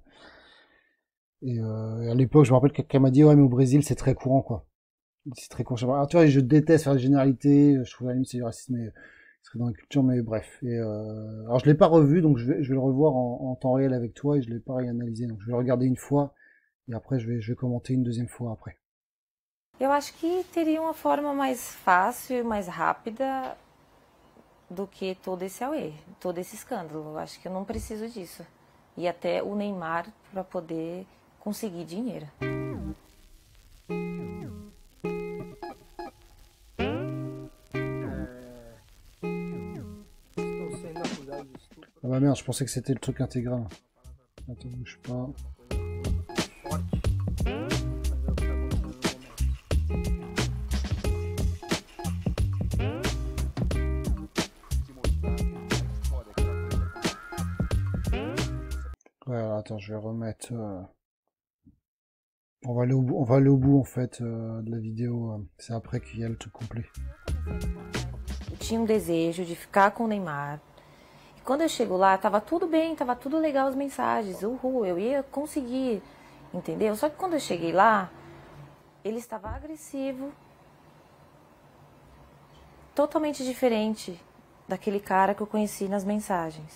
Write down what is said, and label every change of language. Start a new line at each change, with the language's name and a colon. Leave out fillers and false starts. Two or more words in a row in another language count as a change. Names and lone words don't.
French: Et à l'époque, je me rappelle quelqu'un m'a dit, ouais, mais au Brésil, c'est très courant, quoi. C'est très court. Alors, tu vois, je déteste faire des généralités. Je trouve à la limite c'est du racisme, mais c'est dans la culture, mais bref. Alors, je l'ai pas revu, donc je vais le revoir en temps réel avec toi et je l'ai pas réanalysé. Donc, je vais le regarder une fois et après, je vais commenter une deuxième fois après.
Portuguese: Eu acho que teria uma forma mais fácil, mais rápida do que todo esse auê, todo esse escândalo. Eu acho que eu não preciso disso. E até o Neymar para poder conseguir dinheiro.
French: Ah bah merde, je pensais que c'était le truc intégral. Attends, bouge pas. Ouais, alors, attends, je vais remettre. On va aller au bout en fait de la vidéo. C'est après qu'il y a le truc complet.
Portuguese: Eu tinha desejo de ficar com o Neymar. E quando eu chego lá, tava tudo bem, tava tudo legal as mensagens. Uhul, eu ia conseguir, entendeu? Só que quando eu cheguei lá, ele estava agressivo, totalmente diferente daquele cara que eu conheci nas mensagens.